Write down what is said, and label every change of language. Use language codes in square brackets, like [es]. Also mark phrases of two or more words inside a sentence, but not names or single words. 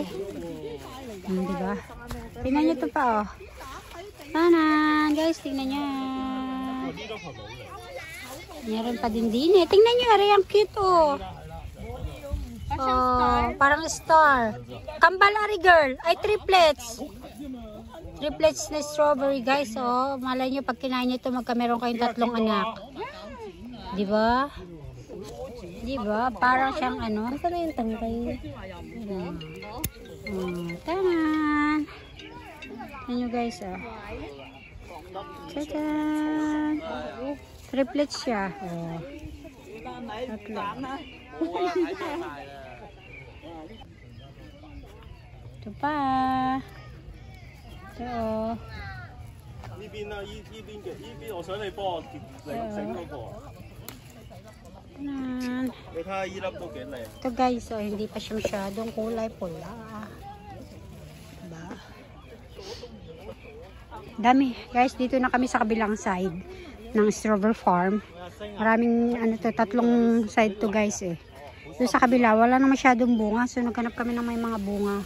[tl] Diba? Tingnan nyo ito pa, oh. Tanan! Guys, tingnan nyo. Meron pa din eh. Tingnan nyo, are. Ang cute, oh. Oh, parang star. Kambal, are, girl. Ay, triplets. Triplets na strawberry, guys, oh. Malay nyo, pag kinain nyo ito, magkameron kayong 3 anak. Diba? Diba? Parang siyang ano. Nasaan na yung tangkay? Tanan! Tignan nyo, guys, oh. Tadaan! Triplets siya. Oh. 3. Ito pa. Ito, oh. [yue] 呢邊啊，呢邊嘅，呢邊我想你幫我整嗰個。 [tl] Tanan! [yue] 你睇下呢粒都幾靚。 [tl] Ito guys, oh, hindi pa siya masyadong kulay pula. Diba? Dami. Guys, dito na kami sa kabilang side ng strawberry farm. Maraming, ano to, 3 side to guys eh. Doon sa kabila, wala na masyadong bunga. So, naghanap kami ng may mga bunga.